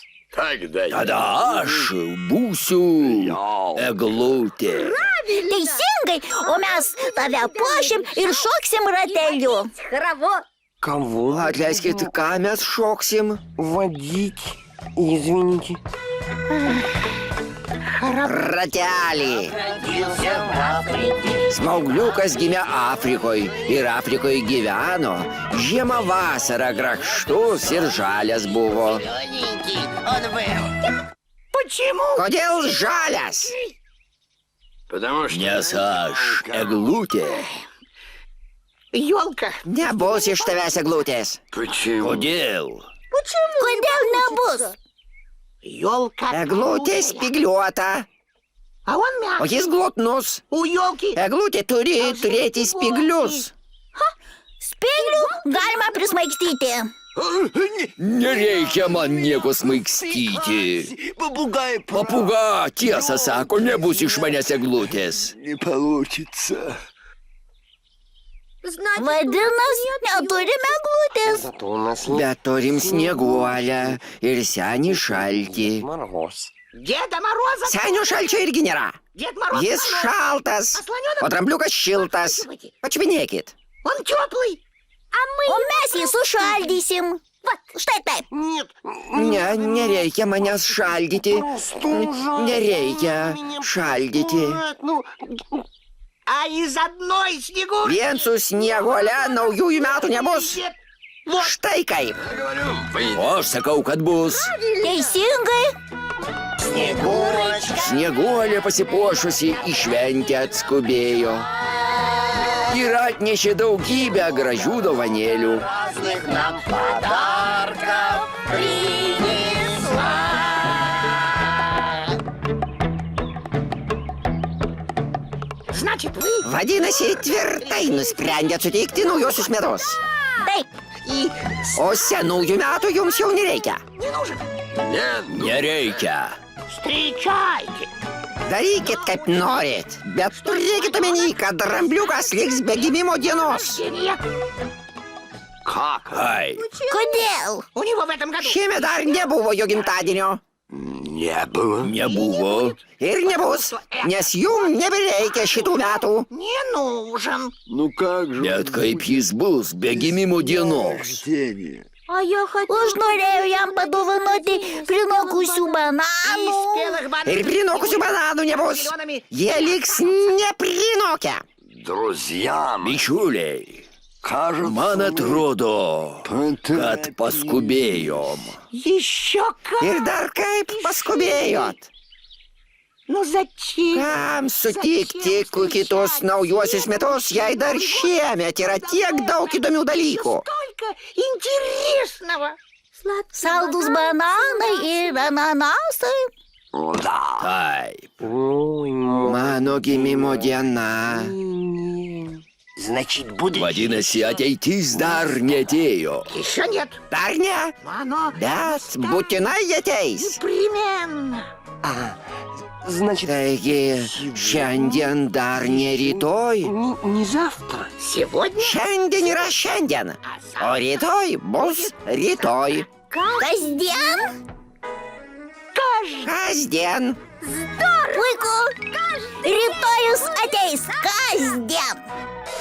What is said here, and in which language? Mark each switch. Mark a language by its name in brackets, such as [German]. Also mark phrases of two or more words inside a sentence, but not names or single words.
[Lithuanian] Tada aš būsiu eglutė. Teisingai. teisingai, o mes tave puošim ir šoksim rateliu. [Russian] Кого? [Lithuanian] Atleiskit, ką mes šoksim? [Russian] Водить. Извините. [Lithuanian] Ratelį. Smaugliukas gimė Afrikoje ir Afrikoje gyveno. Žiemą vasarą grakštus ir žalias buvo. Kodėl žalias? Nes aš eglutė. [Russian] Елка. [Lithuanian] Nebus iš tavęs eglutės. Kodėl? Kodėl nebus? [Russian] Елка. [Lithuanian] Eglutė spigliuota, [Russian] А он [Lithuanian] o [Russian] мягкий. [Lithuanian] jis glotnus. [Russian] У елки. [Lithuanian] Eglutė turi turėti spiglius. Spėglių galima prismaigstyti. Nereikia man nieko smaigstyti. [Russian] Попугай [Lithuanian] Papūga, tiesą sako, nebus iš manęs eglutės. [Russian] не получится. [Lithuanian] Vadinasi, neturime glutės. [Russian] Зато у нас [Lithuanian] Bet turim snieguolę ir senį šaltį. [Russian] мороз. Деда Мороза. [Lithuanian] Senio šalčio irgi nėra. [Russian] Дед Мороз. [Lithuanian] Jis šaltas, o drambliukas šiltas. Pačiupinėkit. [Russian] Он теплый. [Lithuanian] O mes jį sušaldysim. Štai taip. [Russian] Нет, [Lithuanian] Ne, nereikia manęs šaldyti. [Russian] ужасно. [Lithuanian] Nereikia šaldyti. [Russian] Нет, ну, А из одной снегурки. [Lithuanian] Vien su snieguole naujųjų metų nebus. [Russian] Дед. Вот. [Lithuanian] Štai kaip. O aš sakau, kad bus. Teisingai. Snieguolė pasipuošusi į šventę atskubėjo. Ir atnešė daugybę gražių dovanėlių. [Russian] Значит, вы [Lithuanian] Vadinasi, tvirtai nusprendėt suteikti naujosius metus. Taip. [Russian] и [Lithuanian] O senųjų metų jums jau nereikia. [Russian] не нужен. [Lithuanian] Nereikia. [Russian] Встречайте. [Lithuanian] Darykit, kaip norit, bet turėkit omeny, kad drambliukas liks be gimimo dienos. [Russian] Нет. как? Ai, [Lithuanian] Kodėl? [Russian] У него в этом году. [Lithuanian] šiemet dar nebuvo jo gimtadienio. [Russian] Не было. [Lithuanian] Nebuvo. Ir nebus, nes jum nebereikia šitų metų. [Russian] Не нужен. Ну как же? [Lithuanian] Bet kaip jis bus be gimimo dienos? [Russian] Рождение. [Lithuanian] Aš norėjau jam padovanoti prinokusių [Russian] Из [Lithuanian] bananų. [Russian] спелых бананов. [Lithuanian] Ir prinokusių bananų nebus. Jie liks neprinokę. [Russian] Друзья мои, [Lithuanian] Bičiuliai, [Russian] кажется, [Lithuanian] man atrodo, kad paskubėjom. [Russian] Еще как. [Lithuanian] Ir dar kaip paskubėjot. [Russian] Ну зачем? [Lithuanian] Kam sutikti kitus naujuosius metus, jei dar šiemet yra tiek daug įdomių dalykų? [Russian] Столько интересного. [Lithuanian] Saldus bananai ir ananasai. [Russian] Да. [Lithuanian] Taip, [Russian] Ой, мой. [Lithuanian] mano gimimo diena. [Russian] Значит, будет... [Lithuanian] Vadinasi, ateitis dar netėjo. [Russian] Еще нет. [Lithuanian] Dar ne, [Russian] Но оно [Lithuanian] bet būtinai ateis. [Russian] непременно. Значит, [Lithuanian] Taigi, šiandien dar ne rytoj. [Russian] не завтра. Сегодня [Lithuanian] Šiandien yra šiandien, o rytoj bus rytoj. Kasdien? Kasdien. Puiku. Rytojus ateis kasdien.